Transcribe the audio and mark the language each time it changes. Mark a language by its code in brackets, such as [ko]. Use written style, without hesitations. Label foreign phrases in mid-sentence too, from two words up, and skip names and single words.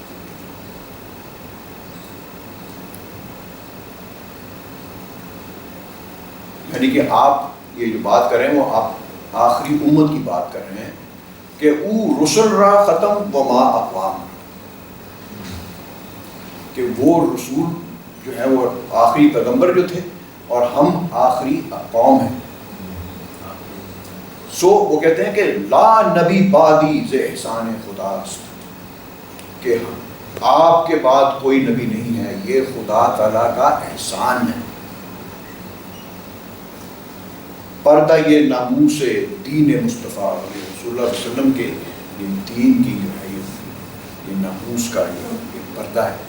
[ur] یعنی کہ آپ یہ جو بات کر رہے ہیں وہ آپ آخری امت کی بات کر رہے ہیں کہ [fa] او رسل را ختم وما اقوام، [ur] کہ وہ رسول جو ہے وہ آخری پیغمبر جو تھے اور ہم آخری قوم ہیں. سو وہ کہتے ہیں کہ [ar] لا نبی بعدی [fa] ز احسان خدا است، [ur] کہ آپ کے بعد کوئی نبی نہیں ہے، یہ خدا تعالیٰ کا احسان ہے. [fa] پردہ یہ ناموس دین مصطفیٰ [ur] رسول اللہ علیہ وسلم کے دین کی جو ہے یہ ناموس کا یہ پردہ ہے.